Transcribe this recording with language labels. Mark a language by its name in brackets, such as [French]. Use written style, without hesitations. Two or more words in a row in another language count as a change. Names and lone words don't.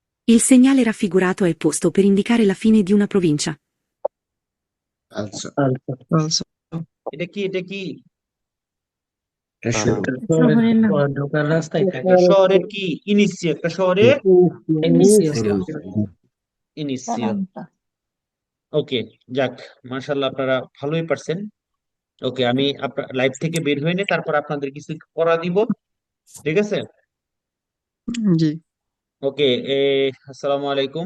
[Italian] Il segnale raffigurato è posto per indicare la fine di una provincia. [Bangla] আচ্ছা এটা কি এটা কি শহরের নাম একটা শহরের কি ইনিসিও একটা শহরের ইনিসিও ওকে যাক মাশাআল্লাহ আপনারা ভালোই পারছেন ওকে আমি আপনার লাইভ থেকে বের হয়ে নি তারপর আপনাদের কিছু পড়া দিব ঠিক আছে ওকে [Arabic] السلام عليكم